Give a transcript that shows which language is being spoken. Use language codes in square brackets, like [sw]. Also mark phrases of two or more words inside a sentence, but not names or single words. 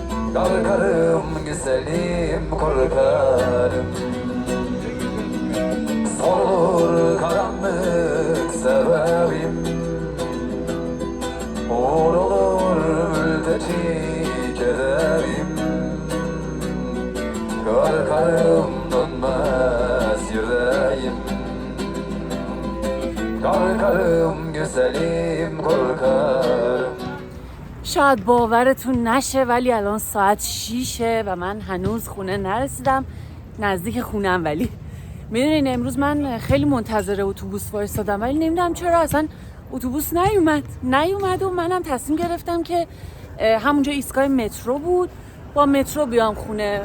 [tr] Korkarım güzelim korkarım Sorulur karanlık sebebim Uğur olur mülteci kederim Korkarım dönmez yüreğim Korkarım güzelim korkarım [fa] شاید باورتون نشه ولی الان ساعت 6 و من هنوز خونه نرسیدم، نزدیک خونم. ولی میدونین امروز من خیلی منتظر اتوبوس وایسادم ولی نمیدونم چرا اصلا اتوبوس نیومد و منم تصمیم گرفتم که همونجا ایستگاه مترو بود با مترو بیام خونه.